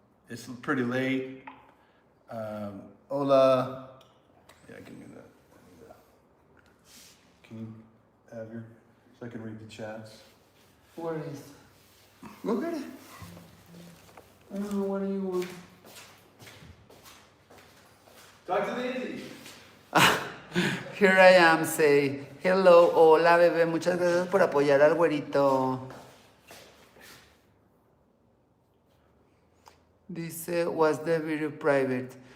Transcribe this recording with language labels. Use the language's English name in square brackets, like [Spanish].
[English] It's pretty late. [Spanish] Hola. [English] Yeah, give me that. Can you have your, so I can read the chats? Where is? Go get it. I don't know, what do you want? Talk to Nancy. Here I am, say, hello, [Spanish] hola, bebé, muchas gracias por apoyar al güerito. Dice, [English] was the video private?